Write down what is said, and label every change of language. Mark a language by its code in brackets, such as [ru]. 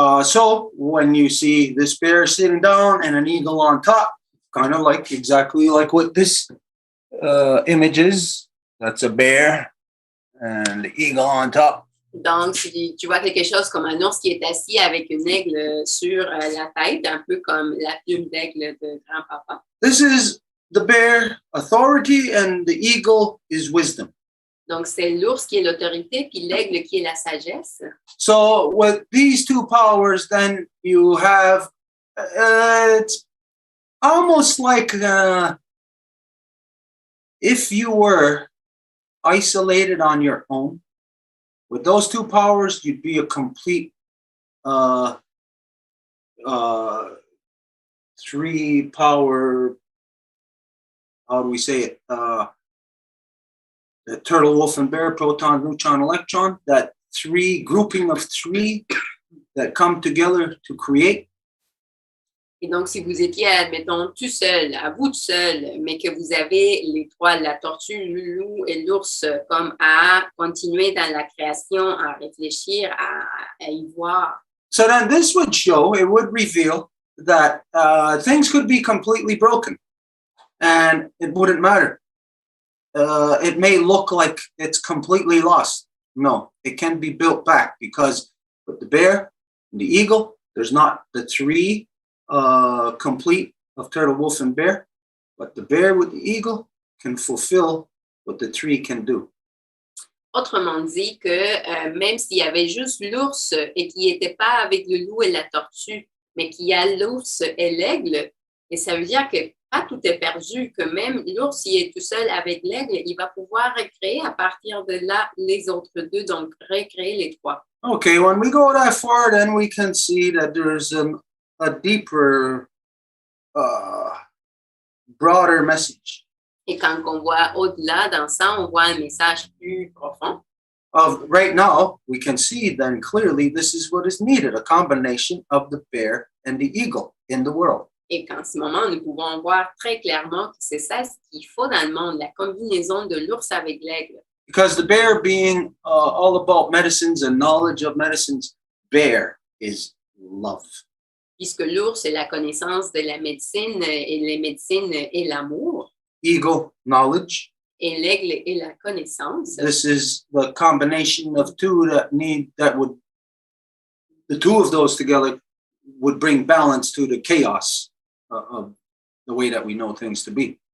[en] So when you see this bear sitting down and an eagle on top, kind of like exactly like what this image is, that's a bear and the eagle on top. [fr] Donc, tu vois quelque chose comme un ours qui est assis avec une aigle sur la tête, un peu comme la plume d'aigle de grand-papa. [en] This is the bear, authority, and the eagle is wisdom. [fr] Donc, c'est l'ours qui est l'autorité, puis l'aigle qui est la sagesse. [en] So with these two powers, then you have, it's almost like if you were isolated on your own. With those two powers, you'd be a complete three-power, how do we say it? The turtle, wolf, and bear, proton, neutron, electron, that three grouping of three that come together to create. [fr] Et donc, si vous étiez, admettons, tout seul, à vous tout seul, mais que vous avez les trois, la tortue, le loup et l'ours, comme à continuer dans la création, à réfléchir, à y voir. [en] So then this would show, it would reveal that things could be completely broken and it wouldn't matter. It may look like it's completely lost. No, it can be built back because with the bear and the eagle, there's not the three complete of turtle, wolf, and bear, but the bear with the eagle can fulfill what the three can do. [fr] Autrement dit que même s'il y avait juste l'ours et qu'il n'était pas avec le loup et la tortue, mais qu'il y a l'ours et l'aigle, et ça veut dire que pas tout est perdu, que même l'ours, s'il est tout seul avec l'aigle, il va pouvoir recréer à partir de là les autres deux, donc recréer les trois. [en] Okay, when we go that far, then we can see that there's a deeper, broader message. [fr] Et quand on voit au-delà dans ça, on voit un message plus profond. [en] Right now, we can see then clearly this is what is needed, a combination of the bear and the eagle in the world. [fr] Et qu'en ce moment, nous pouvons voir très clairement que c'est ça ce qu'il faut dans le monde, la combinaison de l'ours avec l'aigle. [en] Because the bear being all about medicines and knowledge of medicines, bear is love. [fr] Puisque l'ours est la connaissance de la médecine et les médecines et l'amour. [en] Eagle, knowledge. [fr] Et l'aigle est la connaissance. [en] This is the combination of two the two of those together would bring balance to the chaos of the way that we know things to be.